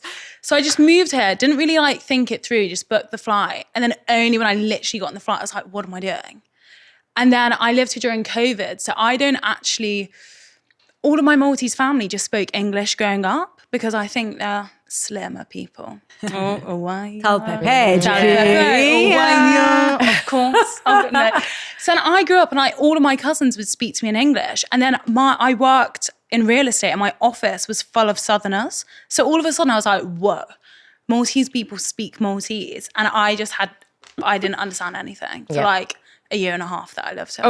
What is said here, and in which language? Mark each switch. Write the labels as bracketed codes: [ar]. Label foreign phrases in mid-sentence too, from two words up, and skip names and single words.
[en] So I just moved here, didn't really like think it through, just booked the flight. And then only when I literally got on the flight, I was like, what am I doing? And then I lived here during COVID. So I don't actually, all of my Maltese family just spoke English growing up because I think they're slimmer people. Oh, why? Tal-Pepe, Tal-Pepe, yeah. of course. No. So then I grew up and all of my cousins would speak to me in English. And then I worked in real estate and my office was full of Southerners. So all of a sudden I was like, whoa, Maltese people speak Maltese. And I didn't understand anything for like a year and a half that I lived here.